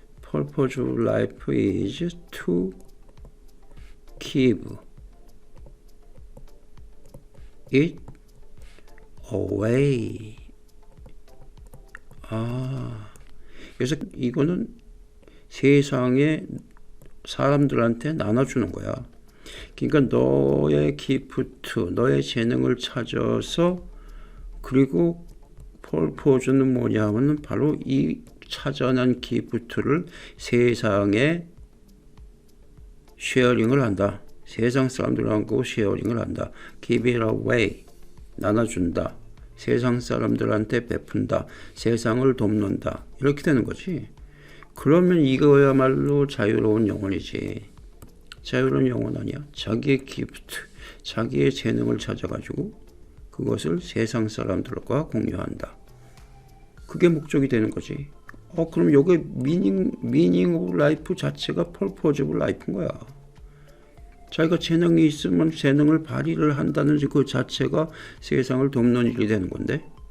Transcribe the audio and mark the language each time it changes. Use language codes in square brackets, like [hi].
[en] Purpose of life is to give it away. [ko] 그래서 이거는 세상에 사람들한테 나눠주는 거야. 그러니까 너의 기프트, 너의 재능을 찾아서, 그리고 폴포즈는 뭐냐면은 바로 이 찾아낸 기프트를 세상에 쉐어링을 한다. 세상 사람들하고 쉐어링을 한다. [en] Give it away. [ko] 나눠준다. 세상 사람들한테 베푼다. 세상을 돕는다. 이렇게 되는 거지. 그러면 이거야말로 자유로운 영혼이지. 자유로운 영혼 아니야. 자기의 기프트, 자기의 재능을 찾아가지고 그것을 세상 사람들과 공유한다. 그게 목적이 되는 거지. 그럼 요게 [en] meaning of life [ko] 자체가 [en] purpose of life [ko] 인 거야. 자기가 재능이 있으면 재능을 발휘를 한다는 그 자체가 세상을 돕는 일이 되는 건데.